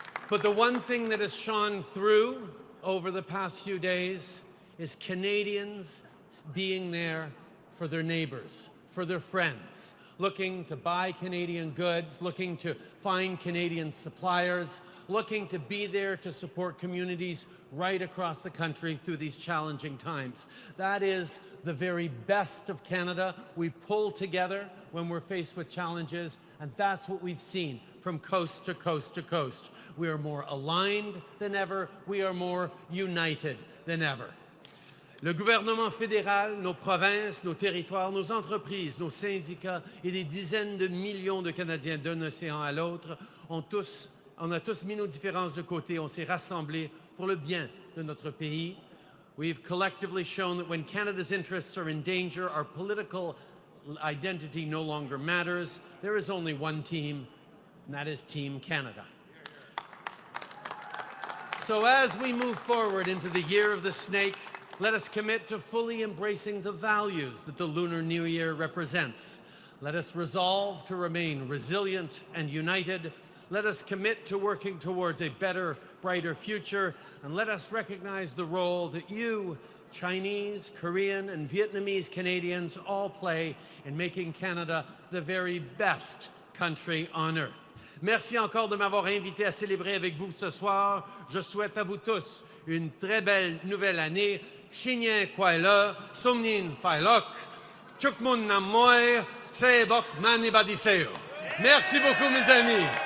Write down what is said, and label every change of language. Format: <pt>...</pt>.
<en>But the one thing that has shone through over the past few days is Canadians being there for their neighbors, for their friends, looking to buy Canadian goods, looking to find Canadian suppliers, looking to be there to support communities right across the country through these challenging times. That is the very best of Canada. We pull together when we're faced with challenges, and that's what we've seen from coast to coast to coast. We are more aligned than ever. We are more united than ever.</en> <fr>Le gouvernement fédéral, nos provinces, nos territoires, nos entreprises, nos syndicats et des dizaines de millions de Canadiens d'un océan à l'autre on a tous mis nos différences de côté, on s'est rassemblés pour le bien de notre pays.</fr> <en>We've collectively shown that when Canada's interests are in danger, our political identity no longer matters. There is only one team, and that is Team Canada. So as we move forward into the year of the snake, let us commit to fully embracing the values that the Lunar New Year represents. Let us resolve to remain resilient and united. Let us commit to working towards a better, brighter future. And let us recognize the role that you, Chinese, Korean, and Vietnamese Canadians all play in making Canada the very best country on earth.</en> <fr>Merci encore de m'avoir invité à célébrer avec vous ce soir. Je souhaite à vous tous une très belle nouvelle année. Shinyen Kwaila, Somnin Failok, Chukmun Namoy, Seebok Manibadiseo. Merci beaucoup, mes amis.</fr>